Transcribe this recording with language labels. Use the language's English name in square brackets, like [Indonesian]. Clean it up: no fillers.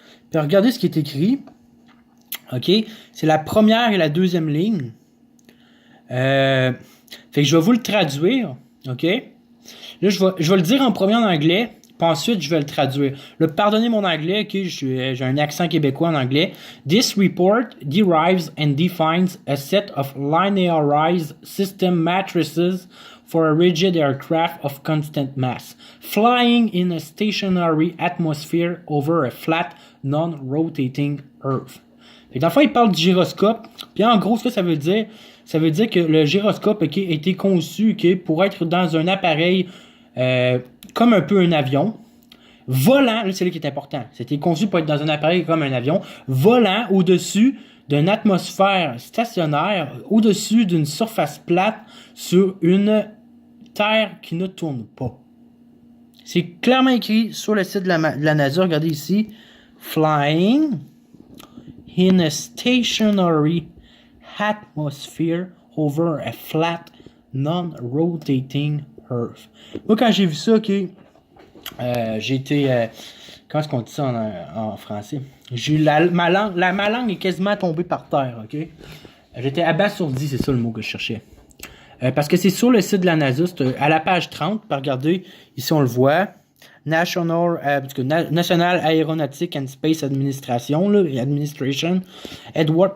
[French] Puis regardez ce qui est écrit. OK? C'est la première et la deuxième ligne. Fait que je vais vous le traduire, OK? Là, je vais le dire en premier en anglais, puis ensuite, je vais le traduire. Là, pardonnez mon anglais, OK? J'ai un accent québécois en anglais. [English] This report derives and defines a set of linearized system matrices for a rigid aircraft of constant mass, flying in a stationary atmosphere over a flat, non-rotating Earth. [French] Fait que dans le fond, il parle du gyroscope. Puis en gros, ce que ça veut dire, que le gyroscope, OK, a été conçu, OK, pour être dans un appareil comme un peu un avion. Volant, là c'est là qui est important. C'était conçu pour être dans un appareil comme un avion. Volant au-dessus d'une atmosphère stationnaire, au-dessus d'une surface plate sur une terre qui ne tourne pas. C'est clairement écrit sur le site de la NASA. Regardez ici. [English] Flying in a stationary atmosphere over a flat, non-rotating Earth. [French] Moi, quand j'ai vu ça, OK, j'ai été... comment est-ce qu'on dit ça en français? J'ai eu ma langue est quasiment tombée par terre, OK? J'étais abasourdi, c'est ça le mot que je cherchais. Parce que c'est sur le site de la NASA, c'est à la page 30. Regardez, ici on le voit. National Aeronautic and Space Administration, là, Administration. Edward.